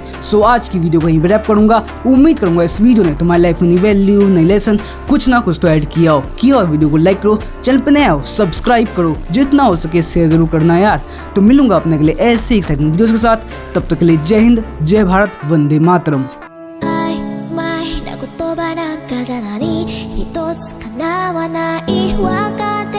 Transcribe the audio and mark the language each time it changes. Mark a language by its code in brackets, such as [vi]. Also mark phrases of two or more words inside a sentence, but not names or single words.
[hi] सो आज की वीडियो को यहीं पे रैप करूंगा। उम्मीद करूंगा इस वीडियो ने तुम्हारी लाइफ में नई वैल्यू, नई लेसन, कुछ ना कुछ तो ऐड किया हो। वीडियो को लाइक करो, चैनल पे नए हो सब्सक्राइब करो, जितना हो सके शेयर जरूर करना यार। तो मिलूंगा अपने अगले ऐसे [en] exciting videos [hi] के साथ, तब तक के लिए जय हिंद, जय भारत, वंदे मातरम। [ja] 曖昧な言葉なんかじゃ何一つ叶わないわか